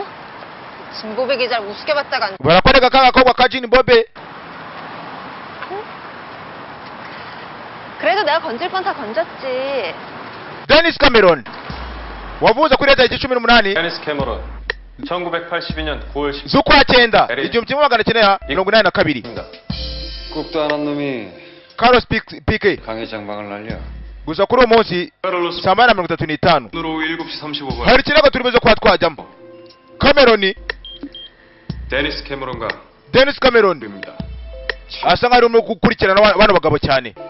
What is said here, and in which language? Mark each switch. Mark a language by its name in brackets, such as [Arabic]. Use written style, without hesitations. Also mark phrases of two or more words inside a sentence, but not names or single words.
[Korean] 진보배 기자를 우습게 봤다가 [Kinyarwanda] barakwereka ka gakobwa ka Jini Bobe. [Korean] 그래도 내가 건질 건 다 건졌지. [Kinyarwanda] Dennis Cameron wavuze kuri leta y'igicumi n'umunani [Korean] 데니스 캐머런 1982년 9월 10일 [Kinyarwanda] z'ukwa cyenda igihumbi kimwe magana cyenda mirongo inani na kabiri. [Korean] 국도 안 한 놈이 Carlos Pique 강 회장방을 날려. [Kinyarwanda] gusa kuri uwo munsi [Korean] 카를로스 [Kinyarwanda] saa 8:35 [Korean] 오늘 오후 7시 35분 [Kinyarwanda] hari ikirego turi buze kuba twajyamo. Cameron [Korean] 데니스 캐머런과 Dennis Cameron 입니다. [Kinyarwanda] asa nkaho arimo gukurikirana bano bagabo cyane.